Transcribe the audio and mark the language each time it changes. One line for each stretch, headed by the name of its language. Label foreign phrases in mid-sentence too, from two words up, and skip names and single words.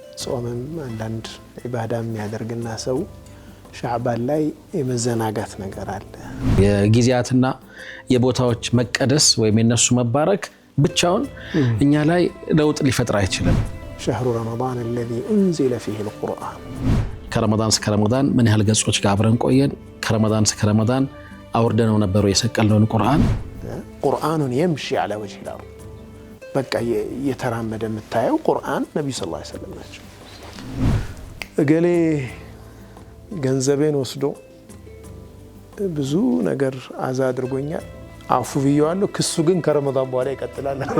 Amharic: ጾምም አንዳንድ ኢባዳም ያደርግና ሰው ሻዕባን ላይ የመዘናጋት ነገር አለ። የጊዜያትና የቦታዎች መቀደስ ወይም የነሱ መባረክ ብቻውን እኛ ላይ ለውጥ ሊፈጥር አይችልም።
Arabic: شهر رمضان الذي أنزل فيه القرآن
Amharic: ከረመዳን እስከ ረመዳን ምን ያህል ገጾች ጋር አብረን ቆየን። ከረመዳን እስከ ረመዳን አውርደነው ነበር የሰቀልነውን ቁርአን
Arabic: يمشي على وجه الأرض
Amharic: በቃ የተራመደ የምታየው ቁርአን ነብዩ
Arabic: صلى الله عليه وسلم
Amharic: ናቸው። እገሌ ገንዘቤን ወስዶ ብዙ ነገር አዛ አድርጎኛል አፉ ብየዋለሁ፣ ክሱ ግን ከረመዳን በኋላ ይቀጥላል።